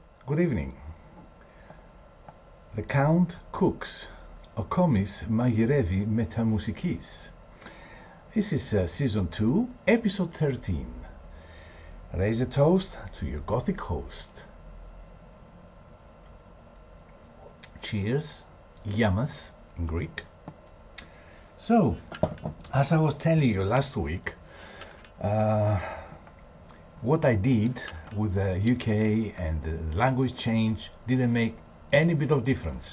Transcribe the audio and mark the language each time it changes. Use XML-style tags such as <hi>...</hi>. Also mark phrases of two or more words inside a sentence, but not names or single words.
<en>Good evening. The Count cooks.</en> <el>Ο κόμις μαγειρεύει με τα μουσικής.</el> <en>This is Season 2, Episode 13. Raise a toast to your Gothic host. Cheers, yamas in Greek. So, as I was telling you last week, what I did with the UK and the language change didn't make any bit of difference.</en>